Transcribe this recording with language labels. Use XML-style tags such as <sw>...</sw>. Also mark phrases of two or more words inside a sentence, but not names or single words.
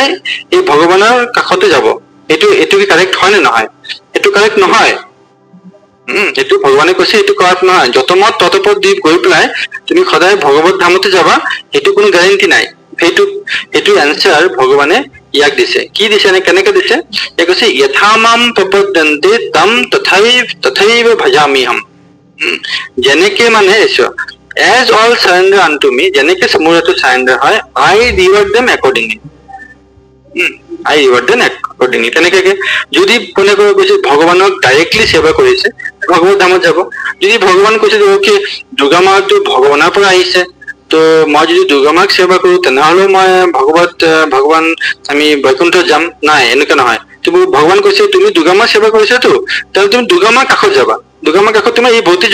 <as>এই ভগৱানৰ কাষতে যাব এইটো কি কাৰেক্ট হয় নে নহয় এইটো কাৰেক্ট নহয় এইটো ভগৱানে কৈছে এইটো কাৰেক্ট নহয় যত মত তত পথ দি গৈ পেলাই তুমি সদায় ভগৱত ধামতে যাবা এইটো কোনো গ্যাৰান্টি নাই এইটো এনসাৰ ভগৱানে ইয়াক দিছে কি দিছে নে কেনেকৈ দিছে এই কৈছে</as> <sa>যথামাম প্ৰপদ্যন্তে তম তথৈব ভজামিহম</sa> <as>যেনেকে মানে</as> <en>as all surrender unto me</en> <as>যেনেকে সমুৰটো সাৰেন্ডাৰ হয়</as> <en>I reward them accordingly I reward them accordingly</en> <as>তেনেকে যদি কোনে কৈছে ভগৱানক ডাইৰেক্টলি সেৱা কৰিছে ভগৱত ধামত যাব যদি ভগৱান কৈছে যে ওকে দুৰ্গা মাটো ভগৱানৰ পৰা আহিছে তো মই যদি দুৰ্গা মাক সেৱা কৰো তেনেহলে মই ভগৱান আমি বৈকুণ্ঠত যাম নাই এনেকে নহয় তুমি ভগৱান কৈছে তুমি দুৰ্গা মাক সেৱা কৰিছা তো তাহলে তুমি দুৰ্গা মাক কাষত যাবা দুৰ্গা মাক কাষত তুমি এই ভৌতিক</as>